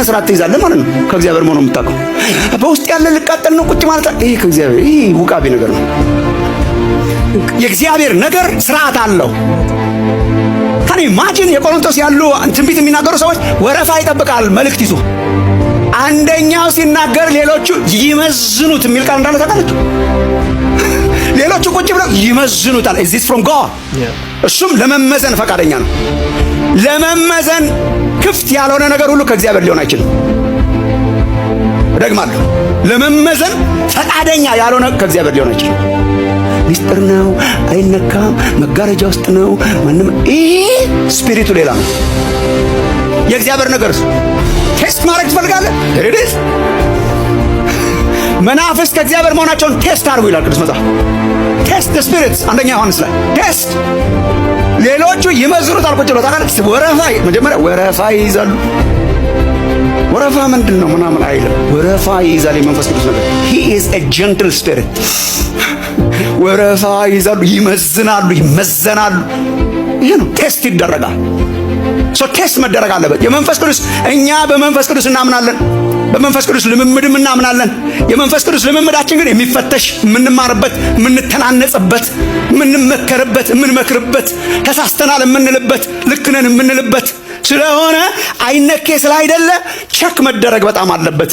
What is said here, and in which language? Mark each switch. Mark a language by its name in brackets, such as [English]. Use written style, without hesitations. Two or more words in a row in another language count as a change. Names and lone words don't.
[Amharic] ስርዓት ትይዛለህ ማለት ነው። ከእግዚአብሔር መሆኑን የምታውቀው በውስጥ ያለ ልቃጠል ነው ቁጭ ማለት ይሄ ከእግዚአብሔር ይሄ ውቃቢ ነገር ነው። የእግዚአብሔር ነገር ስርዓት አለው። [English] can imagine [Amharic] የቆሮንቶስ ያሉ ትንቢት የሚናገሩ ሰዎች ወረፋ ይጠብቃል መልእክት ይዞ አንደኛው ሲናገር ሌሎቹ ይመዝኑት የሚል ቃል እንዳለ ታውቃለች። ሌሎቹ ቁጭ ብለው ይመዝኑታል። [English] is this from God? [Amharic] እሱም ለመመዘን ፈቃደኛ ነው። ለመመዘን ክፍት ያልሆነ ነገር ሁሉ ከእግዚአብሔር ሊሆን አይችልም። ደግማለሁ፣ ለመመዘን ፈቃደኛ ያልሆነ ከእግዚአብሔር ሊሆን አይችልም። ሚስጥር ነው፣ አይነካም፣ መጋረጃ ውስጥ ነው። ማንም ስፒሪቱ ሌላ ነው። የእግዚአብሔር ነገር ቴስት ማድረግ ትፈልጋለህ? ሄድስ መናፍስት ከእግዚአብሔር መሆናቸውን ቴስት አድርጉ ይላል ቅዱስ መጽሐፍ። [English] test the spirits [Amharic] አንደኛ ዮሐንስ ላይ ቴስት። ሌሎቹ ይመዝኑታል ቁጭ ብለው ታውቃለህ። ወረፋ መጀመሪያ ወረፋ ይይዛሉ። ወረፋ ምንድን ነው ምናምን አይልም። ወረፋ ይይዛል የመንፈስ ቅዱስ ነገር። [English] he is a gentle spirit። [Amharic] ወረፋ ይይዛሉ፣ ይመዝናሉ፣ ይመዘናሉ። ይሄ ነው ቴስት ይደረጋል። ቴስት መደረግ አለበት። የመንፈስ ቅዱስ እኛ በመንፈስ ቅዱስ እናምናለን። በመንፈስ ቅዱስ ልምምድም እናምናለን። የመንፈስ ቅዱስ ልምምዳችን ግን የሚፈተሽ የምንማርበት፣ የምንተናነጽበት፣ የምንመከርበት፣ የምንመክርበት፣ ተሳስተናል የምንልበት፣ ልክ ነን የምንልበት ስለሆነ አይነኬ ስላይደለ ቸክ መደረግ በጣም አለበት።